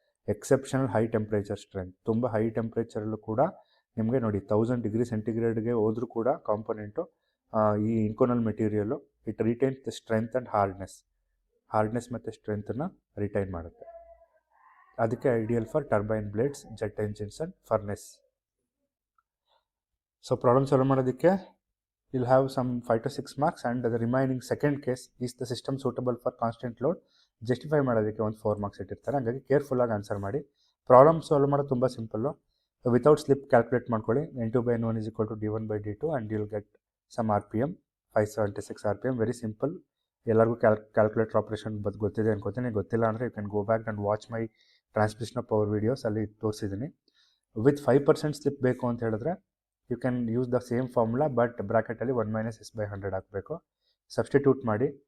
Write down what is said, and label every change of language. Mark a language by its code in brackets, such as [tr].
[en] Exceptional high temperature strength. [kn] ತುಂಬ high ಟೆಂಪ್ರೇಚರಲ್ಲೂ ಕೂಡ ನಿಮಗೆ ನೋಡಿ 1000 ಡಿಗ್ರಿ ಸೆಂಟಿಗ್ರೇಡ್ಗೆ ಹೋದರೂ ಕೂಡ ಕಾಂಪೊನೆಂಟು ಈ ಇನ್ಕೊನಲ್ material [en] it retains the strength and hardness [kn] ಮತ್ತು ಸ್ಟ್ರೆಂತನ್ನು ರಿಟೈನ್ ಮಾಡುತ್ತೆ. [en] ಅದಕ್ಕೆ ideal for turbine blades, jet engines and furnace. [kn] So problem solve ಮಾಡೋದಕ್ಕೆ [en] you'll have some 5 to 6 marks, and the remaining second case is the system suitable for constant load. [kn] Justify ಮಾಡೋದಕ್ಕೆ ಒಂದು 4 marks ಇಟ್ಟಿರ್ತಾರೆ. ಹಾಗಾಗಿ ಕೇರ್ಫುಲ್ಲಾಗಿ answer ಮಾಡಿ. Problem solve ಮಾಡೋದು ತುಂಬ simple. Without slip calculate ಮಾಡ್ಕೊಳ್ಳಿ. [en] N2/N1 = D1/D2 and you'll get some RPM, 576 RPM. Very simple. [kn] ಎಲ್ಲರಿಗೂ calculator operation ಗೊತ್ತಿದೆ ಅನ್ಕೋತೀನಿ. ಗೊತ್ತಿಲ್ಲ ಅಂದರೆ [en] you can go back and watch my transmission of power videos, [kn] ಅಲ್ಲಿ ತೋರಿಸಿದ್ದೀನಿ. ವಿತ್ 5% ಸ್ಲಿಪ್ ಬೇಕು ಅಂತ ಹೇಳಿದ್ರೆ [en] you can use the same formula, [kn] but ಬ್ರ್ಯಾಕೆಟಲ್ಲಿ 1 - S/100 ಹಾಕಬೇಕು. ಸಬ್ಸ್ಟಿಟ್ಯೂಟ್ ಮಾಡಿ.